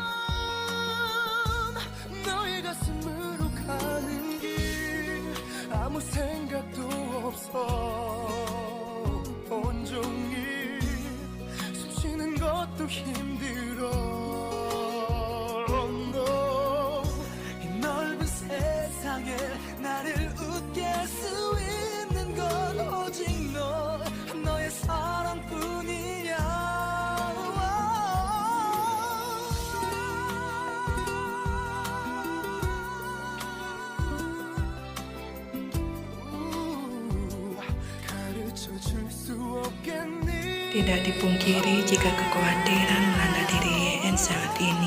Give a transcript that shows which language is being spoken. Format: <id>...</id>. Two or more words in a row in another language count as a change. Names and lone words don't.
<ko>너의 가슴으로 가는 길 아무 생각도 없어 온종일 숨 쉬는 것도 힘들어 no. 이 넓은 세상에 나를 웃게 할 수 있는 건 오직 너의 사랑뿐이야</ko> <id>Tidak dipungkiri jika kekhawatiran melanda diri Ye-en saat ini.</id>